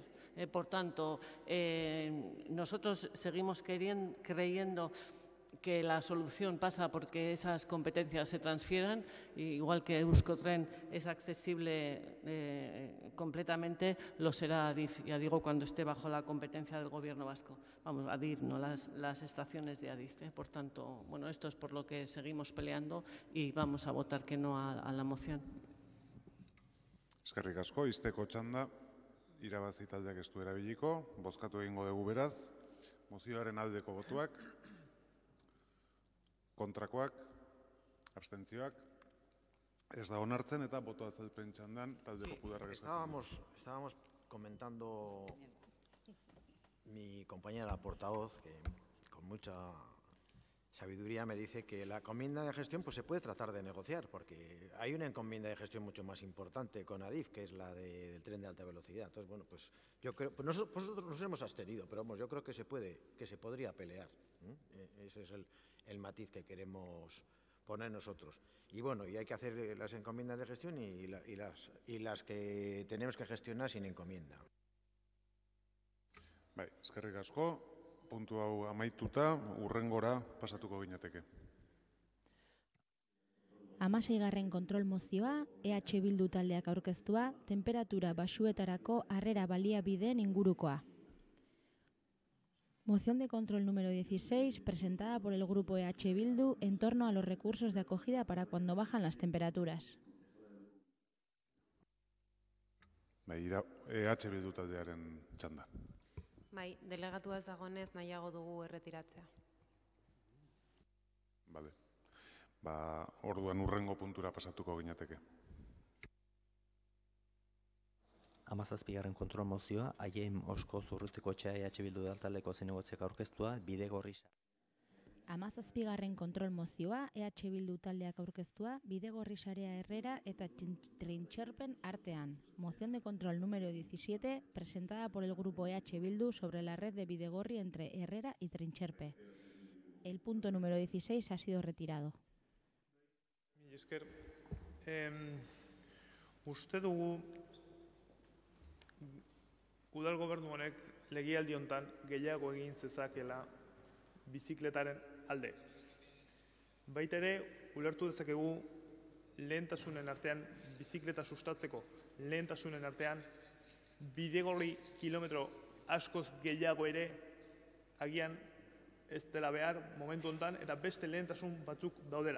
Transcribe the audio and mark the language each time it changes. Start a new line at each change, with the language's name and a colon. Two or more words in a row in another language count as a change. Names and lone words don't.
Spanish: Por tanto, nosotros seguimos creyendo que la solución pasa porque esas competencias se transfieran, igual que Euskotren es accesible completamente, lo será Adif, ya digo, cuando esté bajo la competencia del Gobierno vasco. Vamos, Adif, no las estaciones de Adif. Por tanto, bueno, esto es por lo que seguimos peleando y vamos a votar que no a la moción.
Basque: Eskerrik asko, izteko txanda, Irabazi taldeak ez du erabiliko, bozkatu egingo dugu beraz, mozioaren aldeko botuak, kontrakoak, abstentzioak, ez da onartzen eta boto azalpen txandan talde popularrak eskatzen.
Spanish: Estábamos comentando mi compañera la portavoz que con mucha sabiduría me dice que la encomienda de gestión pues se puede tratar de negociar, porque hay una encomienda de gestión mucho más importante con Adif, que es la del tren de alta velocidad. Entonces, bueno, pues yo creo, pues nosotros nos hemos abstenido, pero vamos, yo creo que se podría pelear. Ese es el matiz que queremos poner nosotros. Y bueno, y hay que hacer las encomiendas de gestión y las que tenemos que gestionar sin encomienda.
Basque: Bai, eskerrik asko. Puntu hau amaituta, hurrengora pasatuko ginateke. 16. kontrol mozioa, EH Bildu taldeak aurkeztua, temperatura baxuetarako harrera baliabideen ingurukoa.
Spanish: Moción de control número 16, presentada por el grupo EH Bildu en torno a los recursos de acogida para cuando bajan las temperaturas.
Basque: Bai, EH Bildu taldearen txanda. Bai, delegatua ez dagoenez nahiago dugu erretiratzea. Bale. Orduan hurrengo puntura pasatuko ginateke. 17. kontrol mozioa, Aiem Osko Zurrutiko EH Bildu taldeko zinegotziak aurkeztua, Bidegorri. 17. kontrol mozioa, EH Bildu taldeak aurkeztua, Bidegorri Sarea Herrera eta Trintxerpen artean.
Spanish: Moción de control número 17, presentada por el grupo EH Bildu sobre la red de Bidegorri entre Herrera y Trintxerpe. El punto número 16 ha sido retirado.
Basque: Esker, uste dugu udal gobernu honek legealdi hontan gehiago egin zezakela bizikletaren alde. Baita ere, ulertu dezakegu lehentasunen artean bizikleta sustatzeko, lehentasunen artean Bidegorri kilometro askoz gehiago ere agian ez dela behar momentu hontan eta beste lehentasun batzuk daudela.